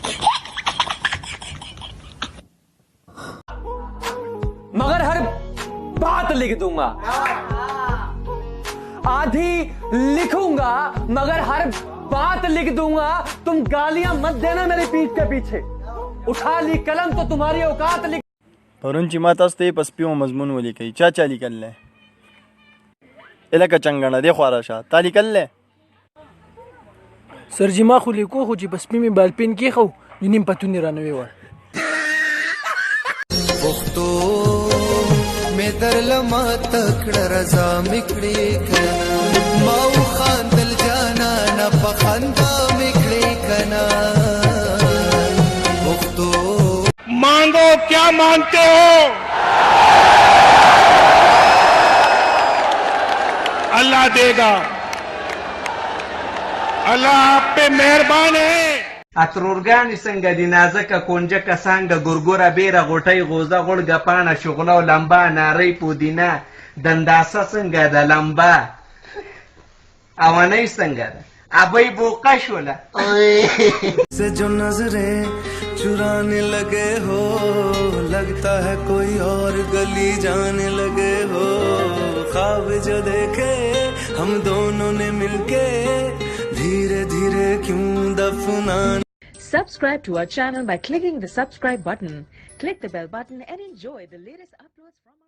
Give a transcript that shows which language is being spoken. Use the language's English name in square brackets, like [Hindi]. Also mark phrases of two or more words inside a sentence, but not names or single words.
[Urdu] مگر ہر بات لکھ دوں گا، آدھی لکھوں گا مگر ہر بات لکھ دوں گا. تم گالیاں مت دینا میری پیٹھ کے پیچھے، اٹھا لی قلم تو تمہاری اوقات لکھ. [Pashto] پرون چې ما تاسو ته په سپیو مضمون ولیکئ چا لیکل دی؟ الکه چنګڼه دی خو راشه تا لیکل دی؟ سر جی ما خو لیکو خو چې په سپي مې بالپین کېښو نو نیم پتون یې رانه ویوړ. پښتو مې درله ماته کړه رضا مې کړې کنه ما وخاندل جانانه په خندا مې کړې کنه پښتو [Urdu] مانگو کیا مانگتے ہو، اللہ دے گا، اللہ آپ پہ مہربان ہے. [Pashto] اترورګانې څنګه دي نازکه کونجکه څانګه ګورګوره بیره غوټۍ غوزه غوړګه پاڼه شغله او لمبه نارۍ پودینه دنداسه څنګه ده لمبه اوانۍ څنګه ده ابۍ بوقه شوله [Urdu] سے جو نظریں چرانے لگے ہو لگتا ہے کوئی اور گلی جانے لگے ہو خواب جو دیکھے ہم دونوں نے مل کے دھیرے دھیرے کیوں دفنانے. [English] Subscribe to our channel by clicking the subscribe button. Click the bell button and enjoy the latest uploads from